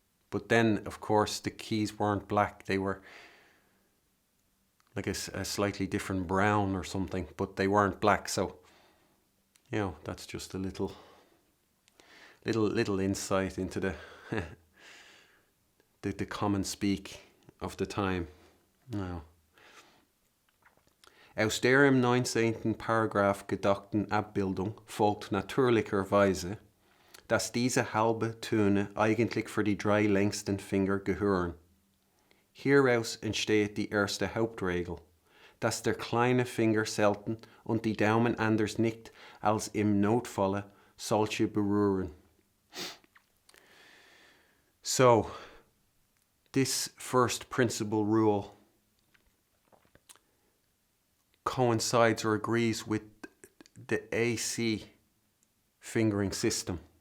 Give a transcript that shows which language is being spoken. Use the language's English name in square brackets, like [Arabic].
[English] But then, of course, the keys weren't black. They were like a slightly different brown or something, but they weren't black. So, that's just a little insight into the the common speak of the time. No. [German] Aus der im 19. Paragraph gedachten Abbildung folgt natürlicherweise, dass diese halbe Töne eigentlich für die 3 längsten Finger gehören. Hieraus entsteht die erste Hauptregel, dass der kleine Finger selten und die Daumen anders nicht als im Notfalle solche berühren. [English] So, this first principal rule coincides or agrees with the AC fingering system.